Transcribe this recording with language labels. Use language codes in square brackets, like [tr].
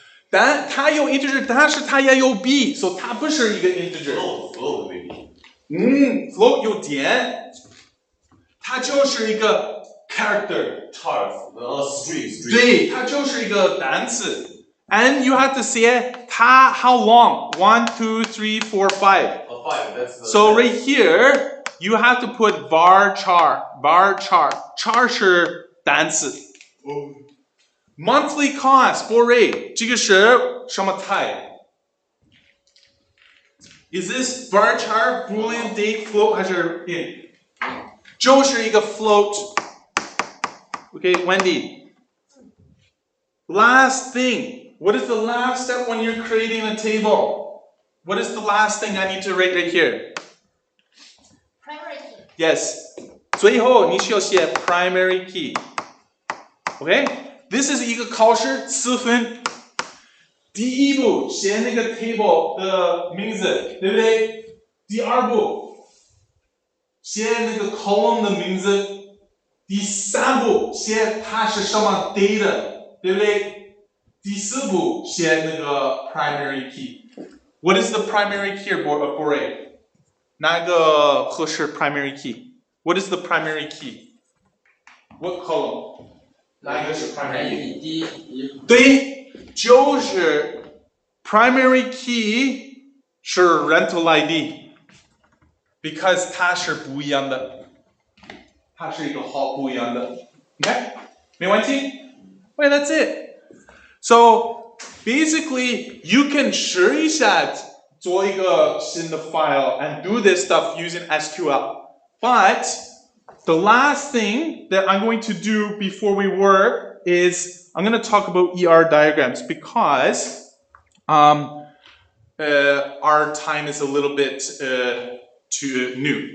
[zh] 但它有 integer， 但是它也有 b， 所以它不是一个 integer。 float maybe。 float 有点，它就是一个 character。string。对，它就是一个单词。 [en] And you have to say 它 how long? 1, 2, 3, 4, 5. 5. That's the. So right here, you have to put varchar. [zh] Char 是单词。 [en] Monthly cost for rate [zh] 这个是什么 type? [en] Is this varchar, boolean, date, float 还是 int? [zh] 就是一个 float. Okay, Wendy. [en] Last thing. What is the last step when you're creating a table? What is the last thing I need to write right here? Primary key. Yes. [zh] 最后你需要写 primary key. Okay? [en] This is [zh] 一个考试4分。第一步写那个 table 的名字，对不对？第二步写那个 column 的名字。第三步写它是什么 data， 对不对？第四步写那个 primary key。 [en] What is the primary key for it? [zh] 哪个合适 [en] primary key? What is the primary key? What column? [zh] 哪一个是 primary key? 对，就是 primary key 是 rental ID， because 它是不一样的，它是一个号不一样的。 [en] OK， [zh] 没问题。 [en] Okay, that's it. So basically, you can [zh] 试一下做一个新的 [en] file and do this stuff using SQL. But the last thing that I'm going to do before we work is I'm going to talk about ER diagrams because our time is a little bit too new.